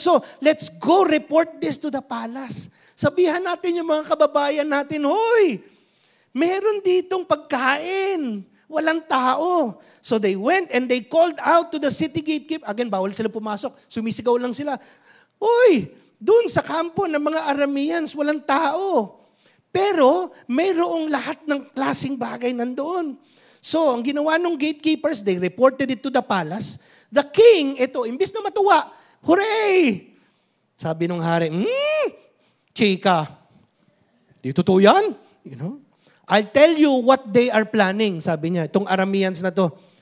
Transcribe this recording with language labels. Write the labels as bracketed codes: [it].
[tl] So, [en] let's go report this to the palace. [tl] Sabihan natin yung mga kababayan natin, hoy, meron ditong pagkain. Walang tao. [en] So they went and they called out to the city gatekeeper. [tl] Again, bawal sila pumasok. Sumisigaw lang sila. Uy, doon sa kampo ng mga Arameans, walang tao. Pero mayroong lahat ng klaseng bagay nandoon. [en] So, [tl] ang ginawa ng [en] gatekeepers, they reported it to the palace. [tl] The king, imbis na matuwa, hooray! Sabi ng hari, chika, di totoo yan? [en] I'll tell you what they are planning, [tl] sabi niya. Itong Arameans na to.